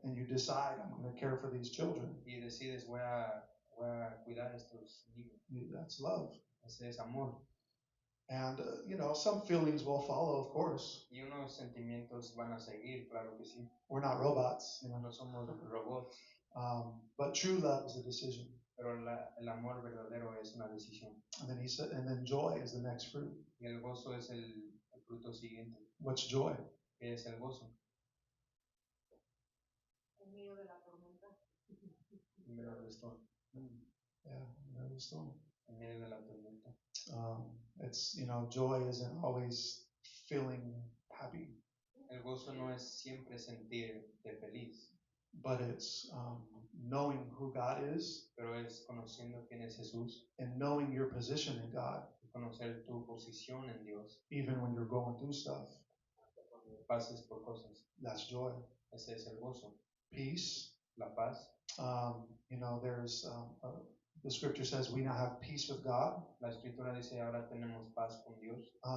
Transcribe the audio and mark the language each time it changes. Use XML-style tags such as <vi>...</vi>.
<en>and you decide, I'm going to care for these children,</en> <es>y decides voy a cuidar a estos niños,</es> <en>that's love.</en> <es>ese es amor.</es> <en>And, you know, some feelings will follow, of course.</en> <es>Y unos sentimientos van a seguir, claro que sí.</es> <en>We're not robots, you know.</en> <es>No somos robots,</es> <en>But true love is a decision.</en> <es>pero el amor verdadero es una decisión.</es> <en>And then he said, and then joy is the next fruit.</en> <es>Y el gozo es el fruto siguiente.</es> <en>What's joy?</en> <es>¿Qué es el gozo? En medio de la tormenta. En medio del storm.</es> <en>Yeah, you know, the storm.</en> <es>En medio de la tormenta.</es> <en>It's, you know, joy isn't always feeling happy,</en> <es>El gozo no es siempre sentirte feliz,</es> <en>but it's knowing who God is</en> <es>pero es conociendo quién es Jesús</es> <en>and knowing your position in God,</en> <es>y conocer tu posición en Dios.</es> <en>even when you're going through stuff.</en> <es>Cuando pases por cosas,</es> <en>That's joy.</en> <es>ese es el gozo.</es> <en>Peace.</en> <es>La paz.</es> <en>You know, there's the scripture says we now have peace with God,</en> <es>La escritura dice ahora tenemos paz con Dios,</es>